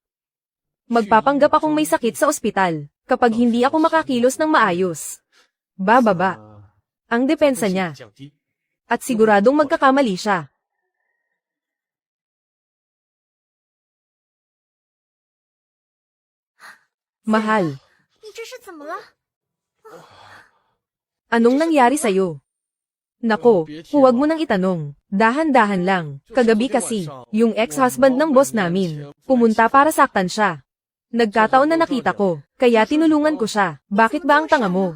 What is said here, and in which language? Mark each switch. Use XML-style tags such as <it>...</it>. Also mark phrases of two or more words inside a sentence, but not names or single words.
<tl>Magpapanggap akong may sakit sa ospital kapag hindi ako makakilos ng maayos. Bababa. Ang depensa niya. At siguradong magkakamali siya. Mahal.</tl> <zh>你这是怎么了？</zh> <tl>Anong nangyari sa'yo? Nako, huwag mo nang itanong. Dahan-dahan lang. Kagabi kasi, yung ex-husband ng boss namin, pumunta para saktan siya. Nagkataon na nakita ko, kaya tinulungan ko siya. Bakit ba ang tanga mo?</tl>